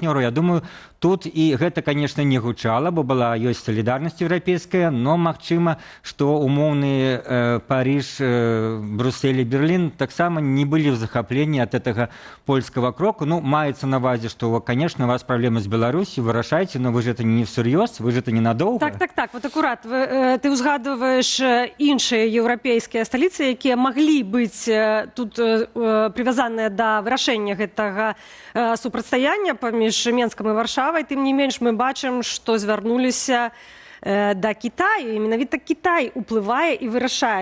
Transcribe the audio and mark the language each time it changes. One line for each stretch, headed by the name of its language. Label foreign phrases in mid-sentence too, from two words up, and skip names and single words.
Belarusian: Я думаю, тут і гэта, конечно, не гучала, бо ёсць салідарнасць еўрапейская, но магчыма, што умоўныя Париж, Брюссель і Берлін таксама не былі ў захапленні ад гэтага польскага кроку. Маецца на увазе, што, конечно, у вас праблемы з Беларусью, вырашайце,
Russian: но вы же это не всерьез, вы же это ненадолго.
Belarusian: Так, вот акурат, ты узгадываешь іншыя еўрапейскія сталіцы, якія маглі быць тут прывязаныя да вырашэння гэтага супрацьстаяння паміж Менскам і Варшавай. Тым не менш, мы бачым, што звярнуліся да Китаю, і менавіта Китай уплывае і вырашае.